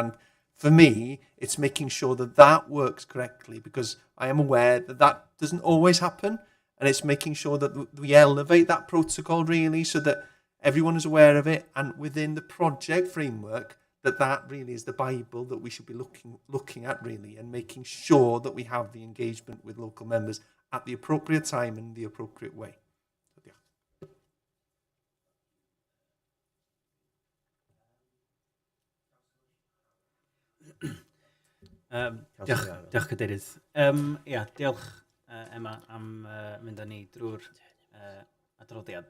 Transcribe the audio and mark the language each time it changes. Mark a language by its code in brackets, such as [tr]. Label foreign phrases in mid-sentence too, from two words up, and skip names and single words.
[en] And for me, it's making sure that works correctly, because I am aware that doesn't always happen, and it's making sure that we elevate that protocol really so that everyone is aware of it, and within the project framework, that really is the Bible that we should be looking at really, and making sure that we have the engagement with local members at the appropriate time and the appropriate way. [cy] Diolch Cadeirydd. Diolch Emma am mynd â ni drwy'r adroddiad.